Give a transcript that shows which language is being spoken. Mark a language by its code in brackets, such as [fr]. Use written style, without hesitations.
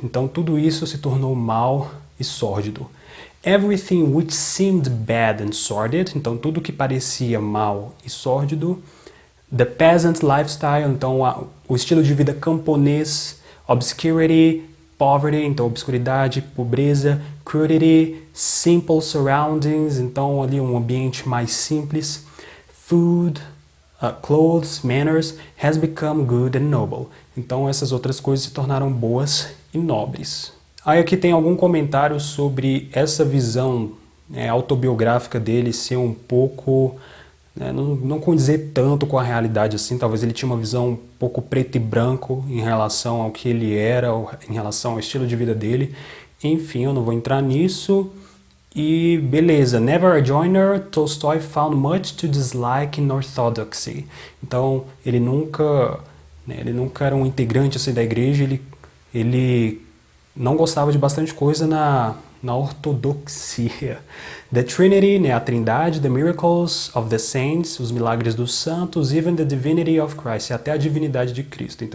[pt] Então tudo isso se tornou mal e sórdido. [en] Everything which seemed bad and sordid, [pt] então tudo que parecia mal e sórdido. [en] The peasant lifestyle, [pt] então o estilo de vida camponês. [en] Obscurity, poverty, [pt] então obscuridade, pobreza. [en] Crudity, simple surroundings, [pt] então ali um ambiente mais simples. [en] Food, clothes, manners, has become good and noble. [pt] Então essas outras coisas se tornaram boas e nobres. Aí aqui tem algum comentário sobre essa visão autobiográfica dele ser um pouco, não condizer tanto com a realidade assim, talvez ele tinha uma visão um pouco preto e branco em relação ao que ele era, em relação ao estilo de vida dele. Enfim, eu não vou entrar nisso. E beleza, [en] never a joiner, Tolstoy found much to dislike in orthodoxy. [pt] Então ele nunca era um integrante assim, da igreja, ele não gostava de bastante coisa na ortodoxia. [en] The Trinity, [pt] a trindade, [en] the miracles of the saints, [pt] os milagres dos santos, [en] even the divinity of Christ, [pt] até a divindade de Cristo.